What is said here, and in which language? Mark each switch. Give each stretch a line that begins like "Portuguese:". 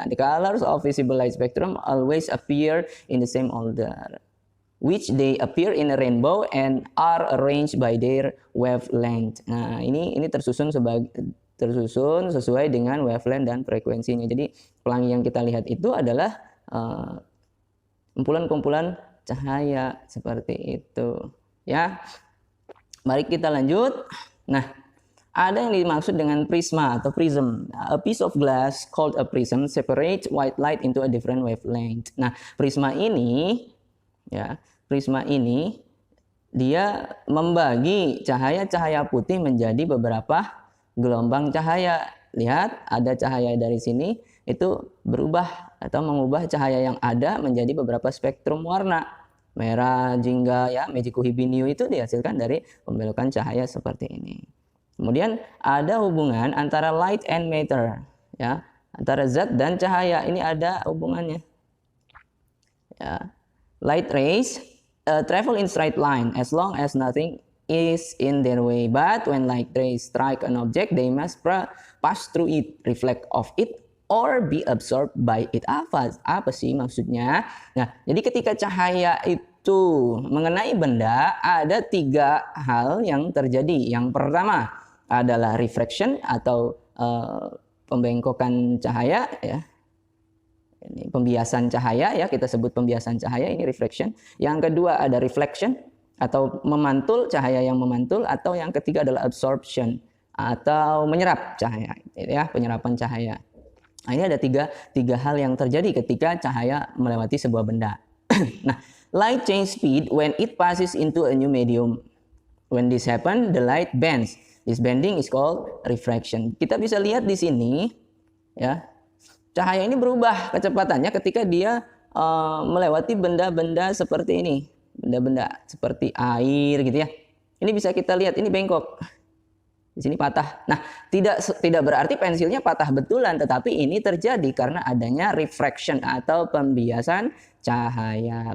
English: Nah, the colors of visible light spectrum always appear in the same order, which they appear in a rainbow and are arranged by their wavelength.
Indonesian: Nah, ini tersusun sesuai dengan wavelength dan frekuensinya. Jadi, pelangi yang kita lihat itu adalah kumpulan-kumpulan cahaya seperti itu, ya. Mari kita lanjut. Nah, ada yang dimaksud dengan prisma atau prism.
English: A piece of glass called a prism separates white light into a different wavelength.
Indonesian: Nah, prisma ini ya, prisma ini dia membagi cahaya-cahaya putih menjadi beberapa gelombang cahaya. Lihat, ada cahaya dari sini itu berubah atau mengubah cahaya yang ada menjadi beberapa spektrum warna. Merah, jingga, ya, Meiji Kuhibinyu itu dihasilkan dari pembelokan cahaya seperti ini. Kemudian ada hubungan antara
English: light and matter,
Indonesian: ya, antara zat dan cahaya. Ini ada hubungannya. Ya.
English: Light rays travel in straight line as long as nothing is in their way. But when light rays strike an object, they must pass through it, reflect off it, or be absorbed by it.
Indonesian: Apa sih maksudnya? Nah, jadi ketika cahaya itu mengenai benda, ada 3 hal yang terjadi. Yang pertama adalah refraction atau pembengkokan cahaya, ya. Ini pembiasan cahaya ya, kita sebut pembiasan cahaya, ini refraction. Yang kedua ada reflection atau memantul, cahaya yang memantul, atau yang ketiga adalah absorption atau menyerap cahaya ya, penyerapan cahaya. Nah, ini ada tiga hal yang terjadi ketika cahaya melewati sebuah benda. Nah,
English: Light change speed when it passes into a new medium. When this happen, the light bends. This bending is called refraction.
Indonesian: Kita bisa lihat di sini, ya, cahaya ini berubah kecepatannya ketika dia melewati benda-benda seperti ini, benda-benda seperti air, gitu ya. Ini bisa kita lihat, ini bengkok. Di sini patah. Nah, tidak berarti pensilnya patah betulan, tetapi ini terjadi karena adanya refraction atau pembiasan cahaya.